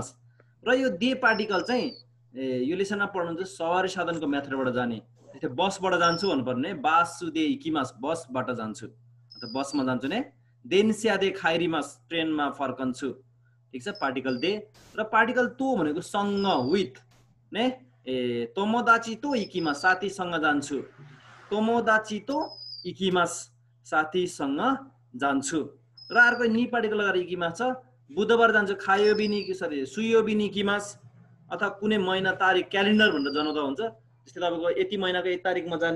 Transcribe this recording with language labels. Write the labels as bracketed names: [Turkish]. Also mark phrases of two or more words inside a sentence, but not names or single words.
[Nepali] र यो दे पार्टिकल चाहिँ यो लेसनमा पढ्नुहुन्छ सवारी साधनको मेथडबाट जाने। जस्तै बसबाट जान्छु भन्नुपर्ने, [Japanese] バスで行きます, [Nepali] बसबाट जान्छु अथवा बसमा जान्छु ने। [Japanese] 電車で帰ります, [Nepali] ट्रेनमा फर्कन्छु। ठिक छ, पार्टिकल दे। र पार्टिकल तो भनेको सँग, विथ ने। [Japanese] 友達と行きます, [Nepali] साथीसँग जान्छु। [Japanese] 友達と行きます, [Nepali] साथीसँग जान्छु। र अर्को नि पार्टिकल लगाएर इकिमास छ। बुधबार जान्छु, खायोबिनी, सरी [Japanese] 水曜日に行きます, [Nepali] अथवा कुनै महिना तारिक क्यालेन्डर भनेर जनाउँदा हुन्छ। जस्तै तपाईँको यति महिनाको यति तारिकमा जाने।